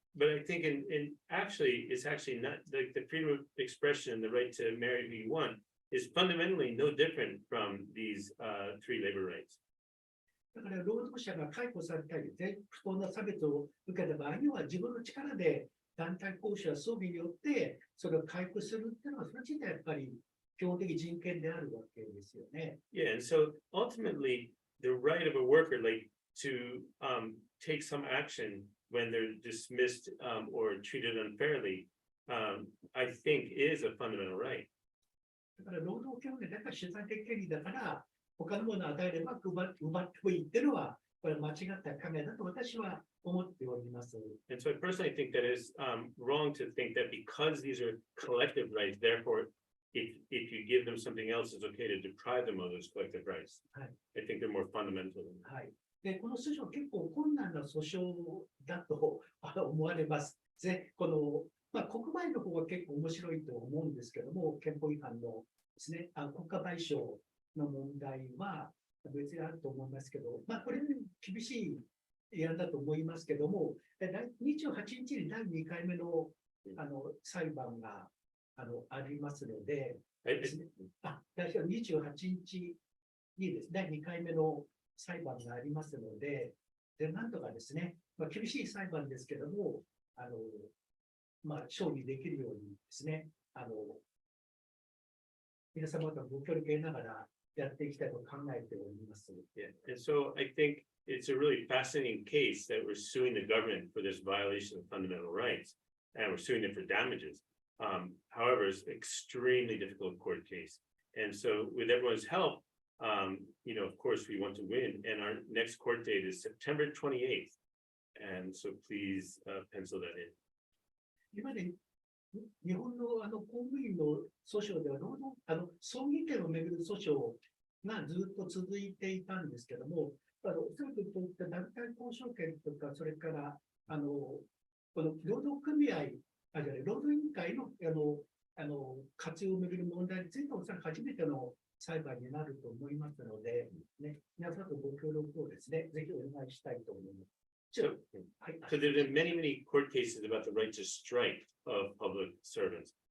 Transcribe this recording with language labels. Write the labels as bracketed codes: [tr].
[en] But I think it's actually not like the freedom of expression and the right to marry who you want is fundamentally no different from these three labor rights. [ja] だから労働者が解雇されたり、不当な差別を受けた場合には自分の力で団体交渉や葬儀によってそれを回復するっていうのは、それ自体やっぱり基本的人権であるわけですよね。 [en] Yeah, and so ultimately the right of a worker like to take some action when they're dismissed or treated unfairly, I think is a fundamental right. [ja] だから労働権利だから主体的権利だから他のものを与えれば奪ってもいいっていうのはこれ間違った考えだと私は思っております。 [en] And so I personally think that is wrong to think that because these are collective rights, therefore if you give them something else, it's okay to deprive them of those collective rights. I think they're more fundamental. [ja] はい。で、この訴訟は結構困難な訴訟だと思われます。で、国内の方は結構面白いと思うんですけども、憲法違反のですね、国家賠償の問題は別にあると思いますけど、これ厳しいやんだと思いますけども、28日に第2回目の裁判がありますので、28日にですね、第2回目の裁判がありますので、なんとかですね、厳しい裁判ですけども、勝利できるようにですね、皆様方ご協力得ながらやっていきたいと考えております。 [en] Yeah, and so I think it's a really fascinating case that we're suing the government for this violation of fundamental rights, and we're suing them for damages. However, it's an extremely difficult court case. And so with everyone's help, of course, we want to win. And our next court date is September 28th. And so please pencil that in. [ja] 今まで日本の公務員の訴訟では葬儀権をめぐる訴訟がずっと続いていたんですけども、そういった団体交渉権とか、それからこの労働組合、労働委員会の活用をめぐる問題についておそらく初めての裁判になると思いますので、ね、皆さんとご協力をですね、ぜひお願いしたいと思います。 [en] So there have been many court cases about the right to strike of public servants.